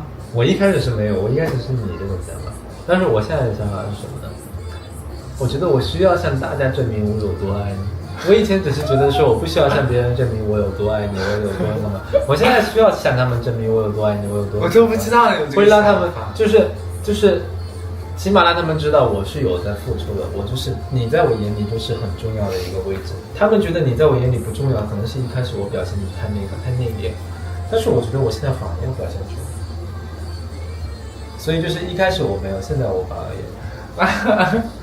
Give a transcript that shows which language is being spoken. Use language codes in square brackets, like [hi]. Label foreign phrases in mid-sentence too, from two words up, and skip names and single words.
[zh] 我一開始是沒有，我一開始是你這種想法，但是我現在的想法是什麼呢？我覺得我需要向大家證明我有多愛你。我以前只是覺得說我不需要向別人證明我有多愛你，我有多什麼。我現在需要向他們證明我有多愛你，我有多。我都不知道有這個。會讓他們就是，起碼讓他們知道我是有在付出的。我就是你在我眼裡就是很重要的一個位置。他們覺得你在我眼裡不重要，可能是一開始我表現的太內斂，但是我覺得我現在反而要表現出来。所以就是一開始我沒有，現在我反而有。